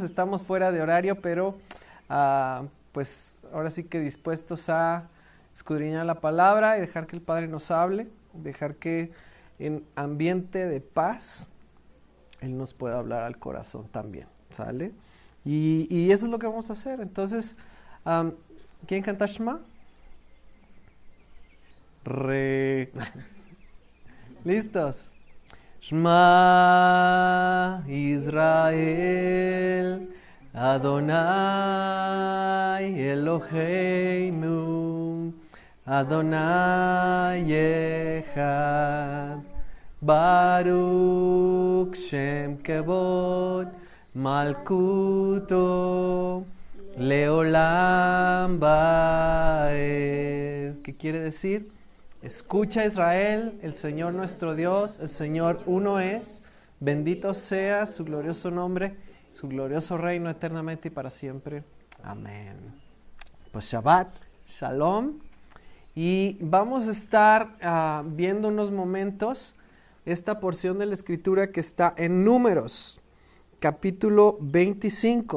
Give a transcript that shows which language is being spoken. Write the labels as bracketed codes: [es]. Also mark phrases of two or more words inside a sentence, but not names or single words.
[es] Estamos fuera de horario, pero pues ahora sí que dispuestos a escudriñar la palabra y dejar que el Padre nos hable, dejar que en ambiente de paz Él nos pueda hablar al corazón también, ¿sale? Y eso es lo que vamos a hacer. Entonces, ¿quién canta Shema? ¿Listos? [he] שמע ישראל אדוני אלוהינו אדוני אחד ברוך שם כבוד מלכותו לעולם ועד. [es] ¿Qué quiere decir? Escucha Israel, el Señor nuestro Dios, el Señor uno es, bendito sea su glorioso nombre, su glorioso reino eternamente y para siempre. Amén. Pues [he] שבת שלום. [es] Y vamos a estar viendo unos momentos esta porción de la Escritura que está en Números, capítulo 25.